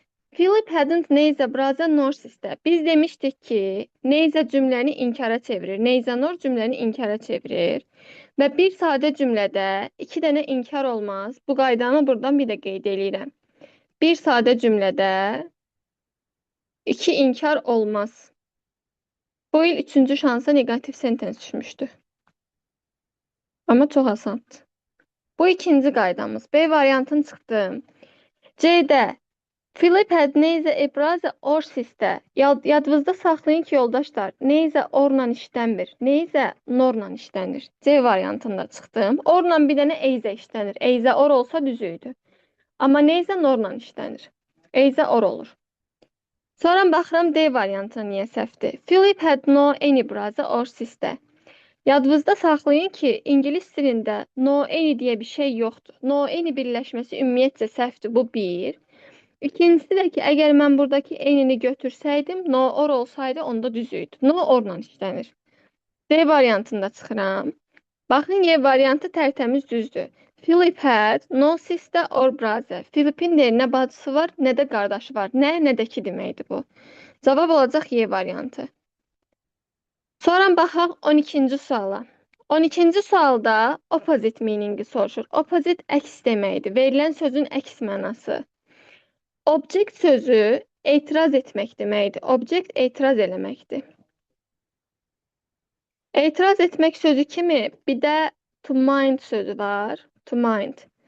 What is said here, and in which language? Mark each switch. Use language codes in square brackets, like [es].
[en] Philip hadn't neither brother nor sister. [az] Biz demişdik ki, neither cümləni inkara çevirir. Neither nor cümləni inkara çevirir. Və bir sadə cümlədə 2 dənə inkar olmaz. Bu qaydanı buradan bir də qeyd edirəm. Bir sadə cümlədə 2 inkar olmaz. Bu il 3-cü şansa negativ sentens düşmüşdü. Amma çox asandır. Bu ikinci qaydamız. B variantını çıxdım. [en] C'də Philip had neither a brother or sister. [az] Yadınızda saxlayın ki, yoldaşlar, neither orla işlənmir. Neither norla işlənir. C variantında çıxdım. Orla bir dənə either işlənir. Either or olsa düz idi. Amma neither norla işlənir. Either or olur. Sonra baxıram D variantı niyə səhvdir. [en] Philip had no any brother or sister. [az] Yadınızda saxlayın ki, ingilis dilində no any deyə bir şey yoxdur. No any birləşməsi ümumiyyətcə səhvdir. Bu bir. İkincisi də ki, əgər mən buradakı any-ni götürsəydim, no or olsaydı onda düz idi. No orla işlənir. D variantında çıxıram. Baxın, Y variantı tərtəmiz düzdür. [en] Philip had no sister or brother. [az] Philip'in də nə bacısı var, nə də qardaşı var. Nə də ki deməkdir bu. Cavab olacaq Y variantı. Sonra baxaq 12-ci suala. 12-ci sualda opposite meaningi soruşur. Opposite əks deməkdir. Verilən sözün əks mənası. Object sözü etiraz etmək deməkdir. Object etiraz eləməkdir. Etiraz etmək sözü kimi bir də to mind sözü var. To mind.